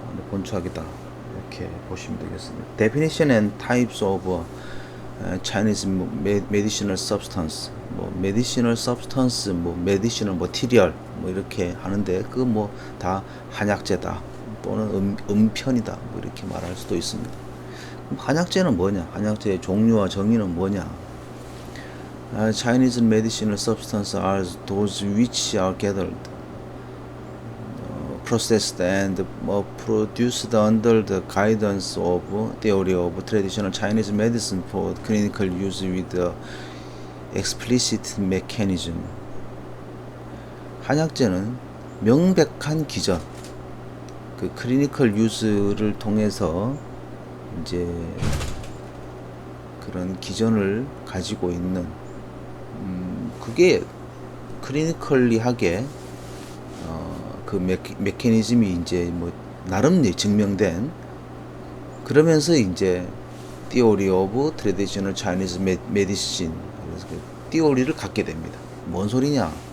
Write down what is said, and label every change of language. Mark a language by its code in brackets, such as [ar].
[ko] 본초학이다 이렇게 보시면 되겠습니다. [en] Definition and types of Chinese medicinal substance, [ko] 뭐 medicinal substance, 뭐 medicinal material 뭐 이렇게 하는데 그 뭐 다 한약재다 또는 음편이다 뭐 이렇게 말할 수도 있습니다. 그럼 한약재는 뭐냐? 한약재의 종류와 정의는 뭐냐? [en] Chinese medicinal substances are those which are gathered, processed and produced under the guidance of theory of traditional Chinese medicine for clinical use with the explicit mechanism. [ko] 한약재는 명백한 기전, 그 클리니컬 유즈를 통해서 이제 그런 기전을 가지고 있는 그게 클리니컬리하게 그 메커니즘이 이제 뭐 나름 증명된 그러면서 이제 [en] Theory of Traditional Chinese Medicine [ko] 그래서 그 띠오리를 갖게 됩니다. 뭔 소리냐?